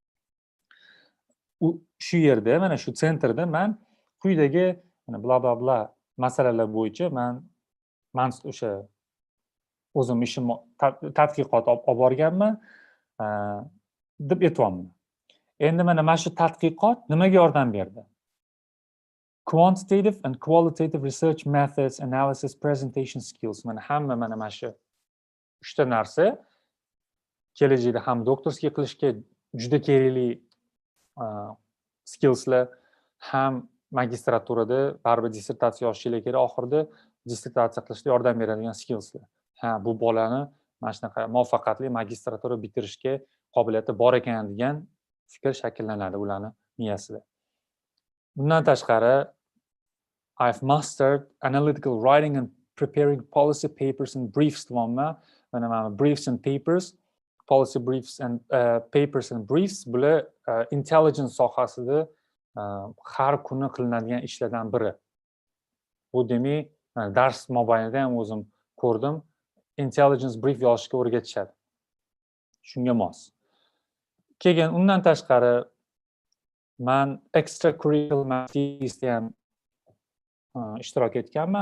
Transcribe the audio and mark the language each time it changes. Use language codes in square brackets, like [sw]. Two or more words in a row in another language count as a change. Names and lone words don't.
[uz] Shu yerda, mana shu sentrda men quyidagi bla bla bla masalalar bo'yicha men o'sha o'zim ishim tadqiqot olib borganman deb aytyapman. Endi mana shu tadqiqot nimaga yordam berdi? [en] Quantitative and qualitative research methods, analysis, presentation skills. [uz] Mana shu 3 ta narsa kelajakda ham doktorskiy qilishga juda kerakli skillslar, ham magistraturada baribir dissertatsiya yozishinglar kerak, oxirida dissertatsiya qilishda yordam beradigan skillslar. Bu bolani mana shunaqa muvaffaqiyatli magistratura bitirishga qobiliyati bor ekan degan fikr shakllanadi ularni miyasida. Bundan tashqari, [en] I've mastered analytical writing and preparing policy papers and briefs [uz] deyapman. Mana [en] briefs and papers, policy briefs and papers and briefs [uz] bular intelligence sohasida har kuni qilinadigan ishlardan biri. Bu demak, dars mobaynida ham o'zim ko'rdim, [en] intelligence brief [uz] yozishga o'rgatishadi. Shunga mos. Keyin undan tashqari men [en] extracurricular activitiesda [uz] ham ishtirok etganman.